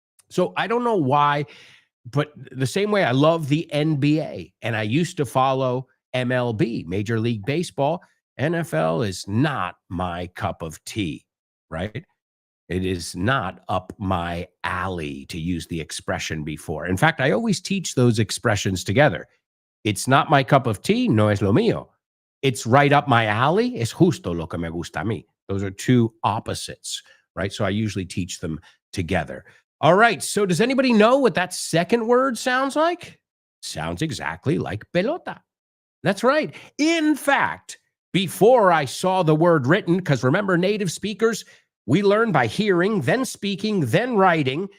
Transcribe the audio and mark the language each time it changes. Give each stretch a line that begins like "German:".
English: So I don't know why, but the same way I love the NBA and I used to follow MLB, Major League Baseball, NFL is not my cup of tea, right? It is not up my alley, to use the expression before. In fact, I always teach those expressions together. It's not my cup of tea,
Spanish: no es lo mío.
English: It's right up my alley,
Spanish: es justo lo que me gusta a mí.
English: Those are two opposites, right? So I usually teach them together. All right, so does anybody know what that second word sounds like? Sounds exactly like pelota. That's right. In fact, before I saw the word written, because remember, native speakers, we learn by hearing, then speaking, then writing.